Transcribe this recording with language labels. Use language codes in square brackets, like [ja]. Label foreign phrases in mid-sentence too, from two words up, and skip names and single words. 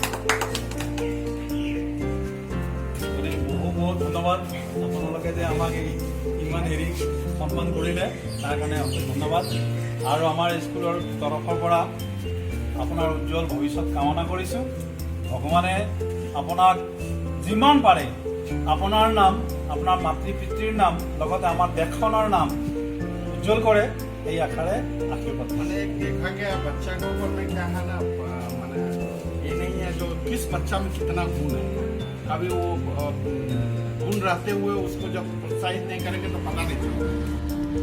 [as] বহুত ধন্যবাদ আপোনালোকে যে আমাক ইমান হেৰি সন্মান কৰিলে, তাৰ কাৰণে ধন্যবাদ। আৰু আমাৰ স্কুলৰ তৰফৰ পৰা আপোনাৰ উজ্জ্বল ভৱিষ্যত কামনা কৰিছোঁ। ভগৱানে আপোনাক যিমান পাৰে আপোনাৰ নাম, আপোনাৰ মাতৃ পিতৃৰ নাম, লগতে আমাৰ দেশখনৰ নাম [hi] उज्जवल करे [as] এই আশাৰে আশীর্বাদ। [hi] मैंने देखा कि बच्चा के ऊपर में क्या है ना, मैंने ये नहीं है जो किस बच्चा में कितना गुण है, कभी वो गुण रहते हुए उसको जब प्रोत्साहित नहीं करेंगे तो पता नहीं चलेगा।